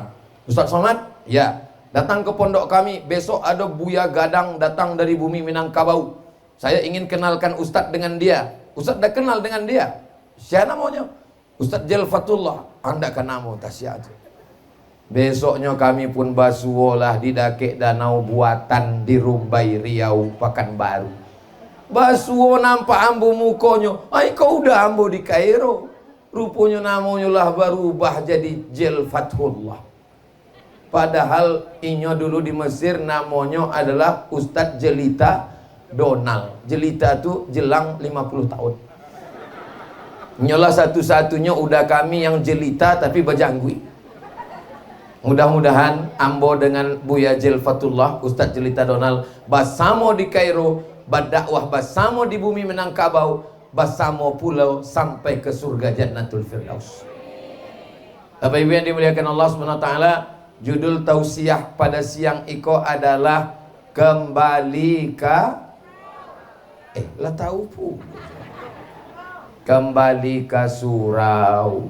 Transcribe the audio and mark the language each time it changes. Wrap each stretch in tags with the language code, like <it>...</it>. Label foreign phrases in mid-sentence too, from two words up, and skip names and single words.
<id>Ustadz Somad, ya, datang ke pondok kami, besok ada Buya Gadang datang dari bumi Minangkabau. Saya ingin kenalkan Ustadz dengan dia. Ustadz dah kenal dengan dia. Siapa namanya? Ustadz Jelfatullah. Anda kan nama tasya aja.</id> <min>Besoknya kami pun basuolah di dakek danau buatan di Rumbai Riau Pekanbaru. Basuo nampak ambo mukonya. Ay kau udah ambo di Kairo.</min> <id>Rupanya namanya lah berubah jadi Jelfatullah. Padahal inyo dulu di Mesir namanya adalah Ustadz Jelita Donald. Jelita itu jelang 50 tahun. Nyolah satu-satunya udah kami yang jelita tapi berjanggui. Mudah-mudahan ambo dengan Buya Jelfatullah, Ustadz Jelita Donald,</id> <min>basamo di Kairo, berdakwah basamo di bumi Minangkabau, basamo pulau sampai ke surga Jannatul Firdaus.</min> <id>Bapak Ibu yang dimuliakan Allah</id> <ar>سبحانه وتعالى,</ar> <id>judul tausiah pada siang iko adalah kembali ke lah tahu pu kembali ke surau.</id>